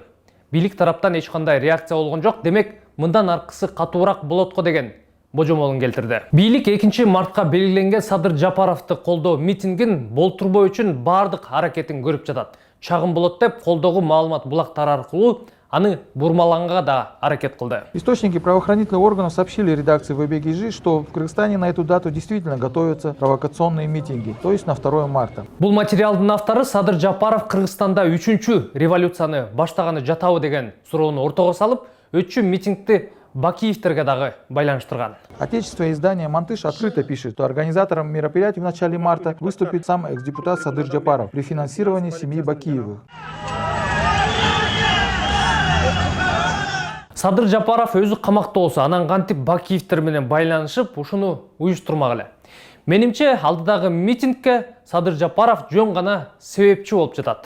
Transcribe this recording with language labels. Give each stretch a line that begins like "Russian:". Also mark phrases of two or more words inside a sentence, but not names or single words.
Kyrgyz: Бийлик тараптан эч кандай реакция болгон жок, демек мындан аркысы катуураак болот го деген божомолун келтирди. Бийлик 2 мартка белгиленген Садыр Жапаровду колдоо митингин болтурбоо үчүн бардык аракетин көрүп жатат. Чагым болот деп колдогу маалымат булактары аркылуу аны бурмаланга да аракет кылды.
Russian: Источники правоохранительных органов сообщили редакции ВБГЖ, что в Кыргызстане на эту дату действительно готовятся провокационные митинги, то есть на 2 марта.
Kyrgyz: Бул материалдын автору Садыр Жапаров Кыргызстанда 3-чү революцияны баштаганы жатабы деген суроону ортого салып, өтчү митингди Бакиевтерге дагы байланыштырган.
Russian: Отечественное издание «Мантыш» открыто пишет, что организатором мероприятий в начале марта выступит сам экс-депутат Садыр Жапаров при финансировании семьи Бакиевых.
Kyrgyz: Садыр Жапаров өзү камакта болсо, анан кантип Бакиевтер менен байланышып, ушуну уюштурмак эле. Менимче, алдыдагы митингке Садыр Жапаров жөн гана себепчи болуп жатат.